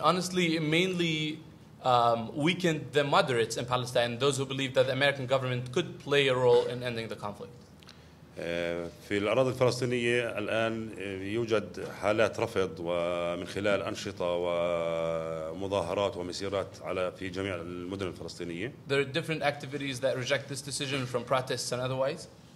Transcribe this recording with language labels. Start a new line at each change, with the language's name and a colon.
English: honestly, it mainly weakened the moderates in Palestine, those who believed that the American government could play a role in ending the conflict.
Arabic: في الأراضي الفلسطينية الآن يوجد حالات رفض ومن خلال أنشطة ومظاهرات ومسيرات في جميع المدن الفلسطينية.
English: There are different activities that reject this decision from protests and otherwise.